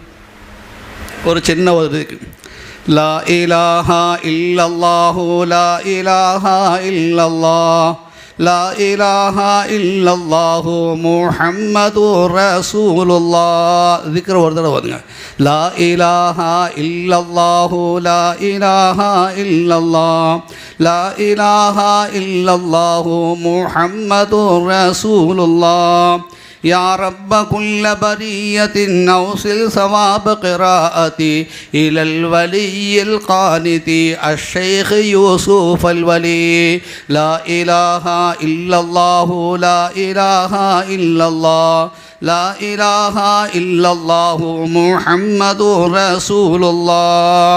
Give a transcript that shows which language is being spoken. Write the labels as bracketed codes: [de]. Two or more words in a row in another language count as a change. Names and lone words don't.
[ta] ஒரு சின்ன ஒரு [ar] لا إله إلا الله لا إله إلا الله لا إله إلا الله محمد رسول الله. [ta] திக்ர் ஒரு தடவை வருங்க. [ar] لا إله إلا الله لا إله إلا الله لا إله إلا الله محمد رسول الله. يا رب كل برية أوصل ثواب قراءتي إلى الولي القانت الشيخ يوسف الولي. لا إله إلا الله لا إله إلا الله لا إله إلا الله محمد رسول الله.